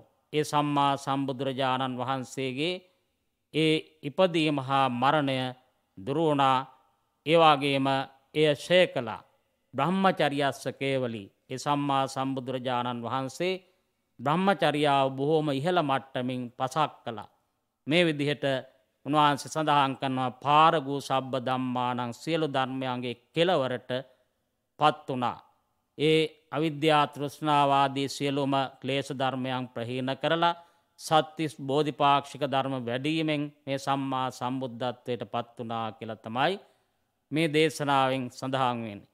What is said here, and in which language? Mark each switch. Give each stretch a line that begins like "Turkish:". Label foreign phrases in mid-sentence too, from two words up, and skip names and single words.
Sinhala: ඒ සම්මා සම්බුදුරජාණන් වහන්සේගේ ඒ ඉපදීම හා මරණය දුරු වුණා. ඒ වගේම එය ශය කළා.
Pali: බ්‍රහ්මචර්යස්ස කේවලී.
Sinhala: ඒ සම්මා සම්බුදුරජාණන් වහන්සේ බ්‍රහ්මචර්යාව බොහෝම ඉහළ මට්ටමින් පසක් කළා. මේ විදිහට උන්වහන්සේ සඳහන් කරනවා
Pali: පාරගූ සබ්බ ධම්මානං
Sinhala: සියලු ධර්මයන්ගේ කෙලවරට පත් වුණා. ඒ අවිද්‍යා තෘෂ්ණාවාදී සියලුම ක්ලේශ ධර්මයන් ප්‍රහීන කරලා සත්‍තිස් බෝධිපාක්ෂික ධර්ම වැඩීමෙන් මේ සම්මා සම්බුද්ධත්වයට පත් වුණා කියලා තමයි මේ දේශනාවෙන් සඳහන් වෙන්නේ.